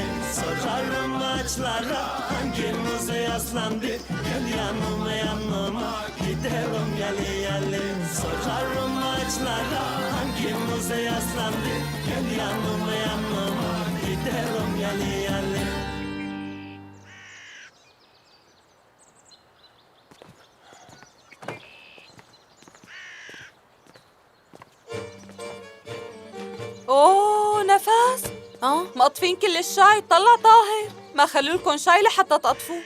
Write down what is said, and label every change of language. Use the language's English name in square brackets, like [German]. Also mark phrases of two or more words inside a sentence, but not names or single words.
[Turkish] Sorarım ağaçlara hanginize yaslandı. Gel yanıma yanıma gidelim yalı yalı. Sorarım ağaçlara hanginize yaslandı. Gel yanıma yanıma gidelim yalı yalı. [Arabic] اوه نفس. مقطفين كل الشاي. طلع طاهر، ما خلوا لكم شاي لحتى تقطفوه.